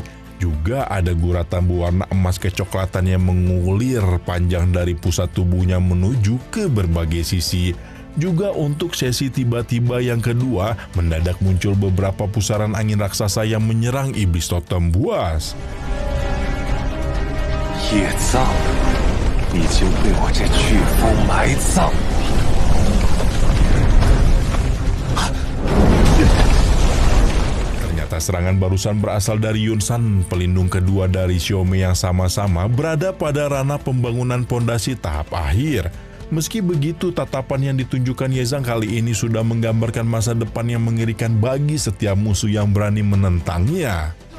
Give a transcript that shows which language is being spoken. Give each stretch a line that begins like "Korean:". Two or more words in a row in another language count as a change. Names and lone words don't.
Indonesian: Juga ada guratan berwarna emas kecoklatan yang mengulir panjang dari pusat tubuhnya menuju ke berbagai sisi. Juga untuk sesi tiba-tiba yang kedua, mendadak muncul beberapa pusaran angin raksasa yang menyerang iblis totem buas.
Chinese: Ye Zhang，已经被我这飓风埋葬。
Indonesian: Serangan barusan berasal dari Yun San, pelindung kedua dari Xiaomei yang sama-sama berada pada ranah pembangunan pondasi tahap akhir. Meski begitu, tatapan yang ditunjukkan Ye Zhang kali ini sudah menggambarkan masa depan yang mengerikan bagi setiap musuh yang berani menentangnya.